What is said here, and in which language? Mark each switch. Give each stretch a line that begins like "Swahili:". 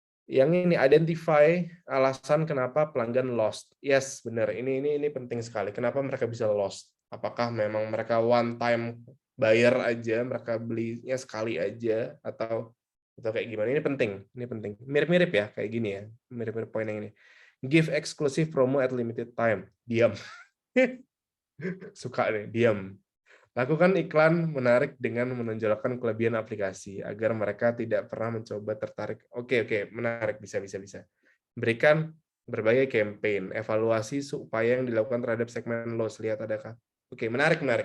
Indonesian: Yang ini identify alasan kenapa pelanggan lost. Yes, benar. Ini penting sekali. Kenapa mereka bisa lost? Apakah memang mereka one time buyer aja, mereka belinya sekali aja atau kayak gimana? Ini penting. Ini penting. Mirip-mirip ya kayak gini ya. Mirip-mirip poin yang ini.
English: Give exclusive promo at limited time.
Indonesian: Diam. Suka nih, diam. Lakukan iklan menarik dengan menonjolkan kelebihan aplikasi agar mereka tidak pernah mencoba tertarik. Oke, menarik, bisa. Berikan berbagai campaign, evaluasi upaya yang dilakukan terhadap segmen loss. Lihat adakah. Oke, menarik.